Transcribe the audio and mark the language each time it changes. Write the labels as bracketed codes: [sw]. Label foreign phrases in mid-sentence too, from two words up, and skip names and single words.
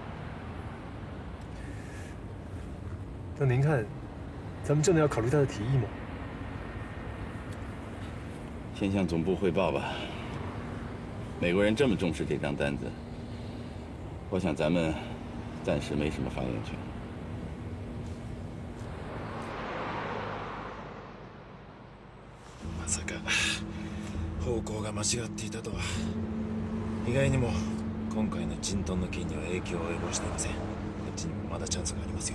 [zh] 那您看，咱们真的要考虑他的提议吗？先向总部汇报吧。美国人这么重视这张单子，我想咱们暂时没什么发言权。 [ja] まさか方向が間違っていたとは。意外にも今回のジントンの件には影響を及ぼしていません。こっちにもまだチャンスがありますよ。